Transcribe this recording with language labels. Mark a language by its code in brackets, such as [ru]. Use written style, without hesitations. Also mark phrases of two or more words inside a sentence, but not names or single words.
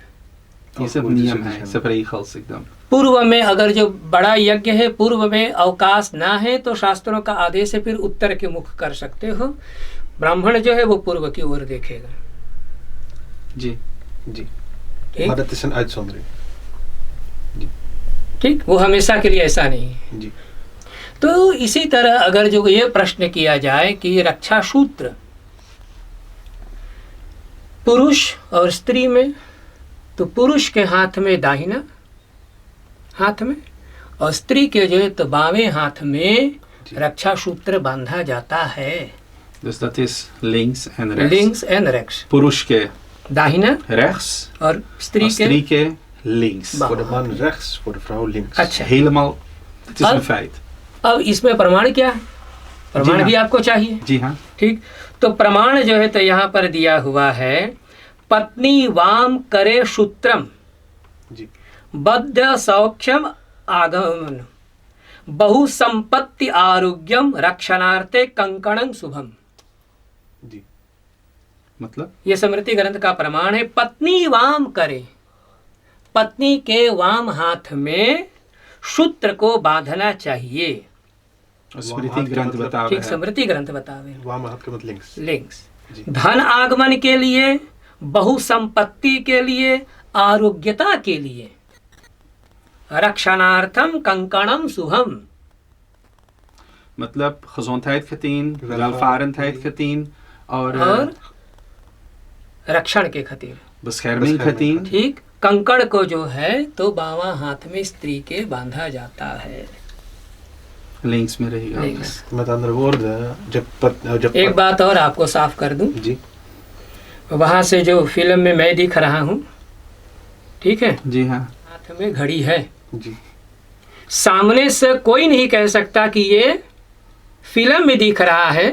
[hi] ये सब नियम है, सब रही खल्स एकदम। पूर्व में अगर जो बड़ा यज्ञ है पूर्व में अवकाश ना है तो शास्त्रों का आदेश है फिर उत्तर के मुख कर सकते हो। ब्राह्मण जो है वो पूर्व की ओर देखेगा। जी। जी। ठीक। [nl] Maar dat is een uitzondering. [hi] ठीक। वो हमेशा के लिए ऐसा नहीं है। जी। तो इसी तरह अगर जो ये प्रश्न किया जाए कि रक्षा सूत्र पुरुष और स्त्री में, तो पुरुष के हाथ में दाहिना हाथ में और स्त्री के जो है तो बावें हाथ में रक्षा सूत्र बांधा जाता है। [nl] Dus dat is links en rechts. links en rechts, [hi] पुरुष के दाहिना rechts, और स्त्री स्त्री के links. बा- [nl] Voor de man rechts, voor de vrouw links. [hi] अच्छा, [nl] Helemaal, het is Al- een feit. [hi] अब इसमें प्रमाण क्या है? प्रमाण जी हाँ। भी आपको चाहिए, जी हाँ, ठीक। तो प्रमाण जो है तो यहाँ पर दिया हुआ है, पत्नी वाम करे सूत्रम जी बद्ध सौख्यम आगमन बहु संपत्ति आरोग्यम रक्षणार्थे कंकणं शुभम। जी मतलब ये स्मृति ग्रंथ का प्रमाण है। पत्नी वाम करे, पत्नी के वाम हाथ में सूत्र को बांधना चाहिए, स्मृति हाथ का ग्रंथ मतलब- बता ठीक। रहा है। स्मृति ग्रंथ बतावे वाम हाथ के मतलब लिंक्स। लिंक्स जी धन आगमन के लिए, बहु संपत्ति के लिए, आरोग्यता के लिए, रक्षणार्थम कंकणम शुभम, मतलब [nl] gezondheid getien, [hi] Welvaart. [nl] welvarendheid getien [hi] और और रक्षण के खातिर, [nl] bescherming getien. [hi] ठीक। कंकड़ को जो है तो बावां हाथ में स्त्री के बांधा जाता है, Links में रहेगा. लिंक्स। [nl] met andere woorden, [hi] जब एक बात और आपको साफ कर दूं, जी वहां से जो फिल्म में मैं दिख रहा हूं, ठीक है, जी हाँ, हाथ में घड़ी है, जी सामने से कोई नहीं कह सकता कि ये फिल्म में दिख रहा है,